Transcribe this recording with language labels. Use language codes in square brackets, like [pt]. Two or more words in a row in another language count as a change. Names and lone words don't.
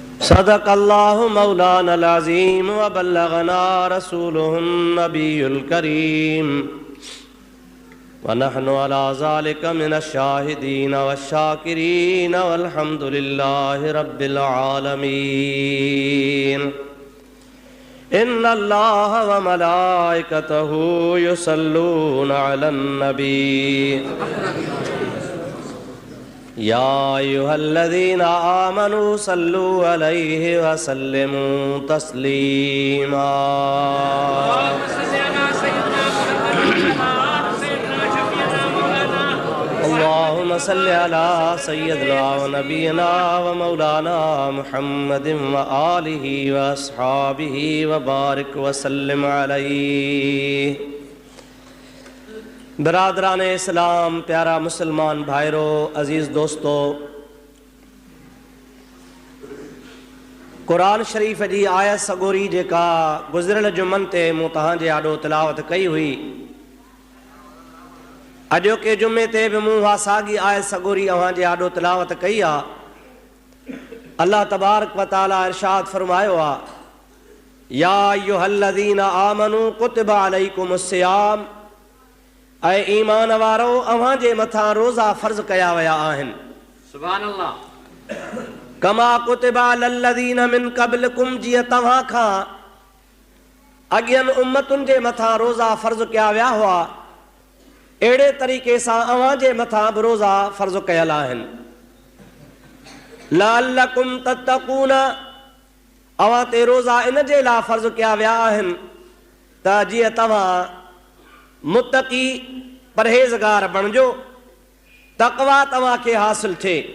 [ar] صدق الله مولانا العظيم وبلغنا رسوله النبي الكريم ونحن على ذلك من الشاهدين والشاكرين والحمد لله رب العالمين. إن الله وملائكته يصلون على النبي يا أيها الذين آمنوا صلوا عليه وسلموا تسليما. اللهم صل على سيدنا ونبينا ومولانا محمد وآله وأصحابه وبارك وسلم عليه. [sd] बिरादरान इस्लाम, प्यारा मुसलमान भाइरो, अजीज़ दोस्तों, कुरान शरीफ़ जी आयत सगोरी जेका गुज़िरियल जुमन ते मूं तव्हांजे आॾो तिलावत कई हुई, अॼोके जुमे ते बि मूं उहा साॻी आयत सगोरी अव्हांजे आॾो तिलावत कई आहे। [ar] الله تبارك وتعالى [sd] इरशाद फरमायो आहे, [ar] يا أيها الذين آمنوا كتب عليكم الصيام, [sd] ऐं ईमान वारो अव्हांजे मथां रोज़ा फ़र्ज़ कया विया आहिनि। [ar] سبحان الله. كما كتب على الذين من قبلكم, [sd] जीअं तव्हां खां अॻियनि उम्मतुनि जे मथां रोज़ा फ़र्ज़ कया विया हुआ, अहिड़े तरीक़े सां अव्हांजे मथां बि रोज़ा फ़र्ज़ कयल आहिनि। [ar] لعلكم تتقون, [sd] अव्हां ते रोज़ा इन जे लाइ फ़र्ज़ कया विया आहिनि त जीअं तव्हां मुत्तक़ी परहेज़गार बणिजो, तक़वा तव्हांखे हासिल थिए।